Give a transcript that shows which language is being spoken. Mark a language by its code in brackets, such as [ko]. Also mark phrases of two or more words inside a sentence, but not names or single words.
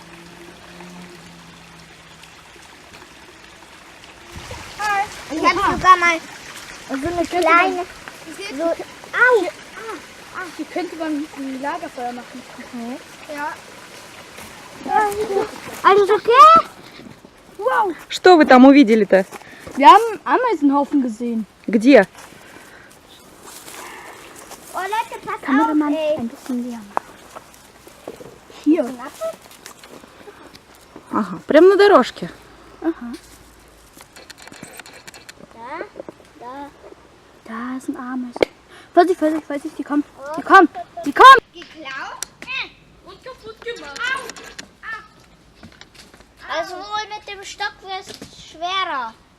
[de] Ich habe sogar mal so eine kleine... So, au! Hier könnte man ein Lagerfeuer machen. Mhm. Ja. Alles okay? Wow. [ru] Что вы там увидели-то? [de] Wir haben Ameisenhaufen gesehen. [ru] Где? [de] Oh Leute, pass Kameramann, auf, ey. ein bisschen näher machen. Hier. [ru] Ага, прямо на дорожке. [de] Aha. Da ist ein Ameisen. Vorsicht, Vorsicht, Vorsicht, die kommen. Die kommen. Die kommen. Geklaut? Und kaputt gemacht. Also wohl mit dem Stock wird es schwerer.